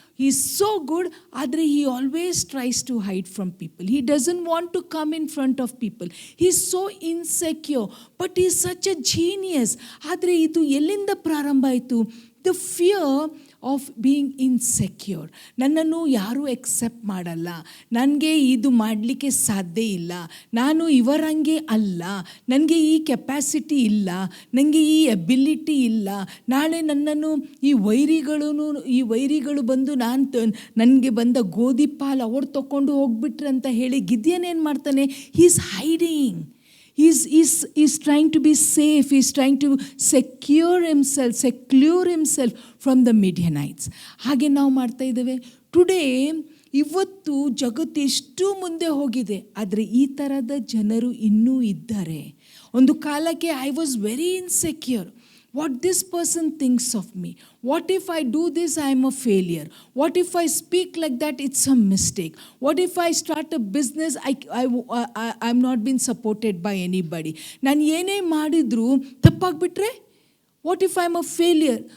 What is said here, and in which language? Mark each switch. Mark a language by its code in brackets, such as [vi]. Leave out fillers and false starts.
[en] He is so good, ಆದರೆ he always tries to hide from people. He doesn't want to come in front of people. He is so insecure, but he is such a genius. [kn] ಆದರೆ ಇದು ಎಲ್ಲಿಂದ ಪ್ರಾರಂಭ ಆಯಿತು? [en] The fear of being insecure. [kn] ನನ್ನನ್ನು ಯಾರೂ accept ಮಾಡಲ್ಲ, ನನಗೆ ಇದು ಮಾಡಲಿಕ್ಕೆ ಸಾಧ್ಯ ಇಲ್ಲ, ನಾನು ಇವರಂಗೆ ಅಲ್ಲ, ನನಗೆ ಈ ಕೆಪ್ಯಾಸಿಟಿ ಇಲ್ಲ, ನನಗೆ ಈ ಎಬಿಲಿಟಿ ಇಲ್ಲ, ನಾಳೆ ನನ್ನನ್ನು ಈ ವೈರಿಗಳು ಬಂದು ನನಗೆ ಬಂದ ಗೋಧಿ ಪಾಲು ಅವ್ರು ತಗೊಂಡು ಹೋಗ್ಬಿಟ್ರೆ ಅಂತ ಹೇಳಿ ಗಿದ್ಯೋನ್ ಏನು ಮಾಡ್ತಾನೆ? [en] He is hiding. He's trying to be safe. He's trying to secure himself from the Midianites. [kn] ಹಾಗೆ ನಾವು ಮಾಡ್ತಾ ಇದ್ದೇವೆ ಟುಡೇ. ಇವತ್ತು ಜಗತ್ತು ಎಷ್ಟು ಮುಂದೆ ಹೋಗಿದೆ, ಆದರೆ ಈ ಥರದ ಜನರು ಇನ್ನೂ ಇದ್ದಾರೆ. ಒಂದು ಕಾಲಕ್ಕೆ [en] I was very insecure. What this person thinks of me. What if I do this, I am a failure. What if I speak like that, it's a mistake. What if I start a business, I'm not being supported by anybody. [kn] ನಾನು ಏನೇ ಮಾಡಿದ್ರು ತಪ್ಪಾಗ್ಬಿಟ್ರೆ, [en] what if I'm a failure?